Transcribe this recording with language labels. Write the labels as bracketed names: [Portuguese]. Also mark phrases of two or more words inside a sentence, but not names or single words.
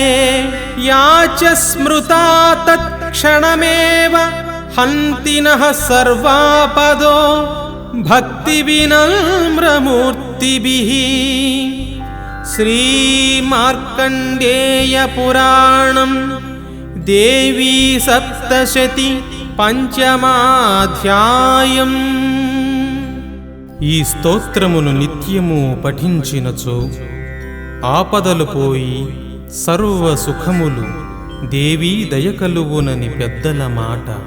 [Sanskrit] या च स्मृता तत्क्षणमेव हन्ति नः सर्वापदो भक्तिविनम्रमूर्तिभिः। श्रीमार्कण्डेयपुराणं देवी सप्तशती పంచమాధ్యాయం. [Telugu] ఈ స్తోత్రమును నిత్యము పఠించినచో ఆపదలు పోయి సర్వ సుఖములు దేవీ దయకలుగునని పెద్దల మాట.